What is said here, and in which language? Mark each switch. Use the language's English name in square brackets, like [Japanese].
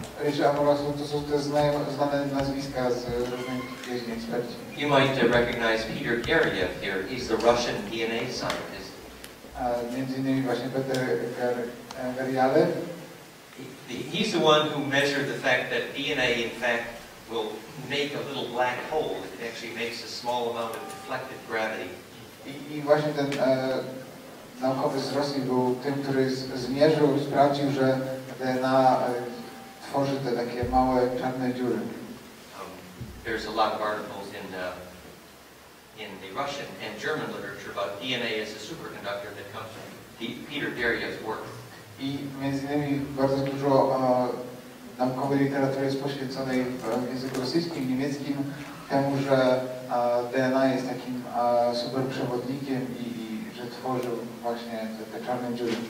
[Polish] Richard Amoroso, to są te znane nazwiska z różnych jeźdźni eksperci. [English] You might recognize Peter Gergiev here. He's the Russian DNA scientist. [Polish] Między innymi właśnie Peter Gergiev. [English] He's the one who measured the fact that DNA, in fact, will make a little black hole. It actually makes a small amount of deflected gravity. [Polish] I właśnie ten naukowiec z Rosji był tym, który zmierzył i sprawdził, że DNA tworzy te takie małe czarne dziury. [English] There's a lot of articles in the Russian and German literature about DNA as a superconductor that comes from Peter Gergiev's work. [Polish] I między innymi bardzo dużo naukowej literatury jest poświęconej w języku rosyjskim, niemieckim temu, że DNA jest takim superprzewodnikiem i że tworzył właśnie te czarne dziury.